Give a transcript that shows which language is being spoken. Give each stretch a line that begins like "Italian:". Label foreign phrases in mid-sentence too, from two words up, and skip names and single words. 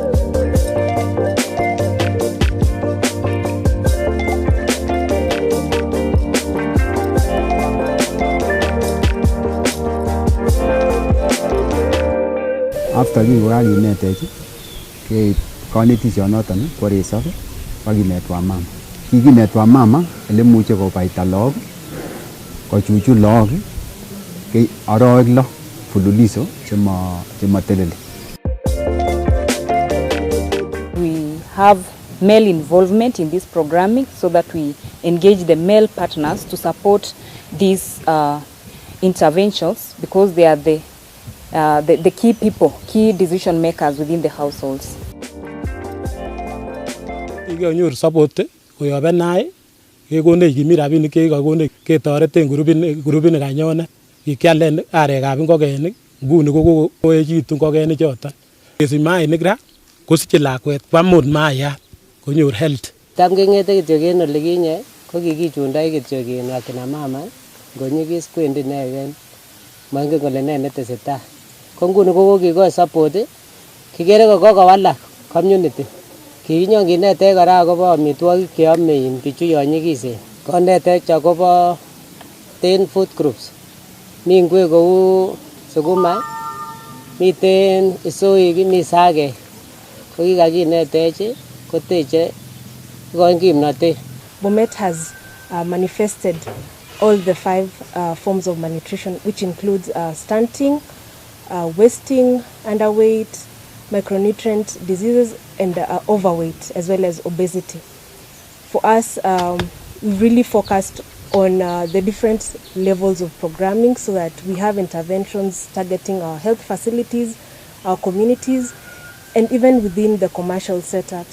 English: After we were united, we connected noton for a sub,
Kalenjin: paginetwa mama. Kiginetwa mama, ele muche ko paita log, ko chuchu log, ke aroiglo fululiso chema telele.
English: We have male involvement in this programming so that we engage the male partners to support these interventions, because they are the key people, key decision makers within the households.
Kalenjin: Igonyor support koyob NI kekonech kimi rabinik chekakone ketoreten grupit nekanyone kikialen arekab ngokenik nguni kokoechitu ngokenik choton. Kesich mainik ra kosiche lakwet kwamut maiyat konyor health. Tam kengete kityo en olikinye ko kikichundoi kityo en
Swahili: akina mama
Kalenjin: ngonyikis kwendi ineken moingen kole nee netesetai. Ko nguni kokokikoi support kikere kokowalak community. Kikinyon kinetech kora akobo amitwogik cheome bichu yon nyikisen. Konetech akobo 10
English: food groups
Kalenjin: Mi ingwek kou sukuma, miten isoik, mi sagek. Ko kikakinetech koteche koin kimnotet.
English: Bomet has manifested all the 5 forms of malnutrition, which includes stunting, wasting, underweight, micronutrient diseases, and overweight, as well as obesity. For us, we really focused on the different levels of programming so that we have interventions targeting our health facilities, our communities, and even within the commercial setups.